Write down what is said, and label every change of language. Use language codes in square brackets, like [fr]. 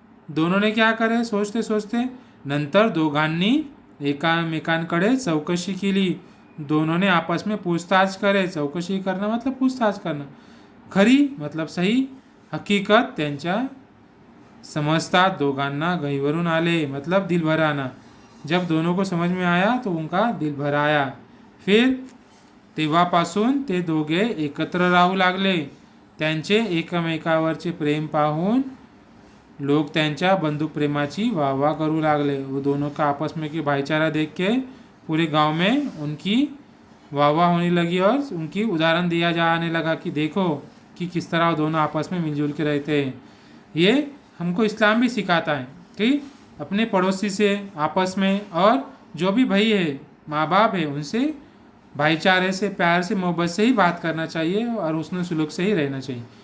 [hi] दोनों ने क्या करे सोचते सोचते [mr] नंतर दोघांनी एकामेकांकडे चौकशी केली. [hi] दोनों ने आपस में पूछताछ करे. चौकशी करना मतलब पूछताछ करना. [mr] खरी [hi] मतलब सही [mr] हकीकत त्यांच्या समजतात. दोघांना गहिवरून आले [hi] मतलब दिल भर आना. जब दोनों को समझ में आया तो उनका दिल भर आया. [mr] फिर तेव्हापासून ते दोघे एकत्र राहू लागले. त्यांचे एकमेकावरचे प्रेम पाहून लोग त्यांच्या बंधुक प्रेमाची वाह करू लागले. [hi] वो दोनों का आपस में के भाईचारा देख के पूरे गांव में उनकी वाह होने लगी और उनकी उदाहरण दिया जाने लगा कि देखो कि किस तरह वो दोनों आपस में मिलजुल के रहते हैं. ये हमको इस्लाम भी सिखाता है कि अपने पड़ोसी से आपस में और जो भी भाई है माँ बाप है उनसे भाईचारे से प्यार से मोहब्बत से ही बात करना चाहिए और उसमें सुलूक से ही रहना चाहिए.